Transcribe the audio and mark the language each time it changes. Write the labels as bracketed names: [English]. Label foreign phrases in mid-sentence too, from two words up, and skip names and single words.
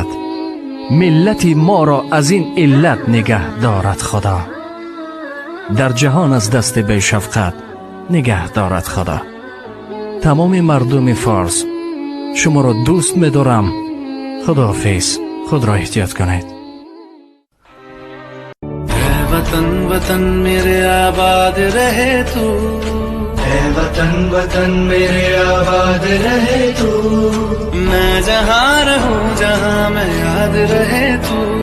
[Persian] ملتی ما را از این علت نگه دارد خدا. در جهان از دست بی شفقت نگه دارد خدا. تمام مردم فارس شما را دوست می دارم. خداحافظ. خود را احتیاط کنید. [Hindi] वतन वतन मेरे आबाद रहे तू, है वतन वतन मेरे आबाद रहे तू, मैं जहाँ रहूँ जहाँ मैं याद रहे तू।